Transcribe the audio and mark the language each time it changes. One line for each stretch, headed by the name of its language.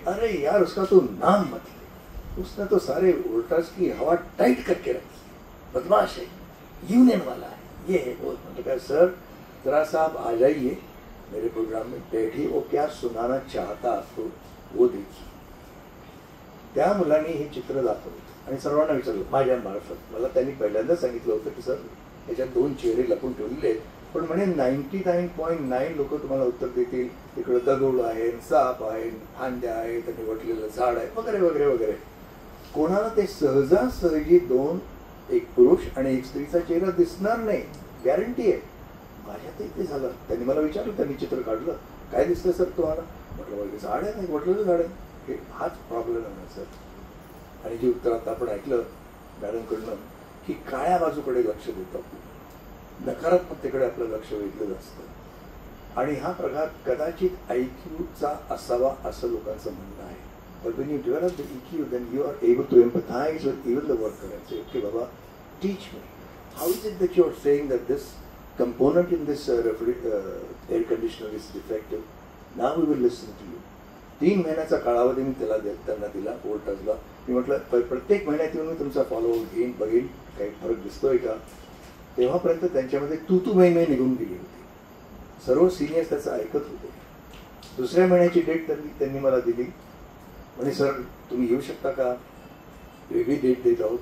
Hindi: अरे यार उसका तो नाम मत ले, उसने तो सारे वोल्टास की हवा टाइट करके रखी, बदमाश है, यूनियन वाला है, ये है वो. मतलब सर जरा साहब आ जाइए मेरे प्रोग्राम में, डैडी वो क्या सुनाना चाहता आपको वो देखिए.
Marathi: त्या मुलांनी हे चित्र दाखवलं आणि सर्वांना विचारलं माझ्या मार्फत. मला त्यांनी पहिल्यांदा सांगितलं होतं की सर याच्यात 2 चेहरे लपून ठेवलेले आहेत, पण म्हणे 99.9 लोक तुम्हाला उत्तर देतील तिकडे दगड आहे, साप आहे, फांद्या आहेत आणि वटलेलं झाड आहे वगैरे वगैरे वगैरे. कोणाला ते सहजासहजी 2 एक पुरुष आणि एक स्त्रीचा चेहरा दिसणार नाही, गॅरंटी आहे. माझ्या ते झालं. त्यांनी मला विचारलं, त्यांनी चित्र काढलं, काय दिसतं सर तुम्हाला? म्हटलं वगैरे झाड आहे नाही, वटलेलं झाड आहे. हे हाच प्रॉब्लेम आहे सर. आणि जे उत्तर आता आपण ऐकलं मॅडमकडनं की काळ्या बाजूकडे लक्ष देतो, नकारात्मकतेकडे आपलं लक्ष वेधलं असतं. आणि हा प्रकार कदाचित IQचा असावा असं लोकांचं म्हणणं आहे.
English: But when you develop the EQ, then you are able to empathize with even the worker and say, okay, Baba, teach me. How is it that you are saying that this component in this air conditioner is defective? Now we will listen to you.
Marathi: 3 महिन्याचा कालावधी मी त्यांना दिला वोल्टाजला. मी म्हटलं प्रत्येक महिन्यात येऊन मी तुमचा follow up घेईन, बघेन काही फरक दिसतोय का. तेव्हापर्यंत त्यांच्यामध्ये तू मै निघून गेली होती. सर्व सिनियर्स त्याचं ऐकत होते. दुसऱ्या महिन्याची डेट त्यांनी मला दिली. म्हणे सर तुम्ही येऊ शकता का, वेगळी डेट देत आहोत.